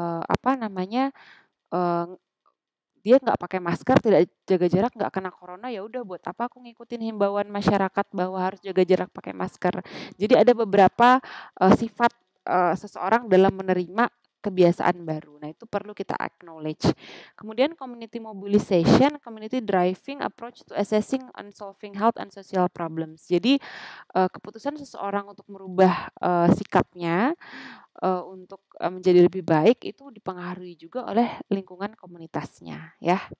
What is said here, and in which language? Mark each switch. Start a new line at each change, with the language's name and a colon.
Indonesian: apa namanya, eee dia nggak pakai masker, tidak jaga jarak, nggak kena corona, ya udah buat apa aku ngikutin himbauan masyarakat bahwa harus jaga jarak, pakai masker. Jadi ada beberapa, sifat, seseorang dalam menerima kebiasaan baru. Nah, itu perlu kita acknowledge. Kemudian
English: community mobilization, community driving approach to assessing and solving health and social problems.
Indonesian: Jadi, keputusan seseorang untuk merubah, sikapnya untuk, menjadi lebih baik itu dipengaruhi juga oleh lingkungan komunitasnya ya.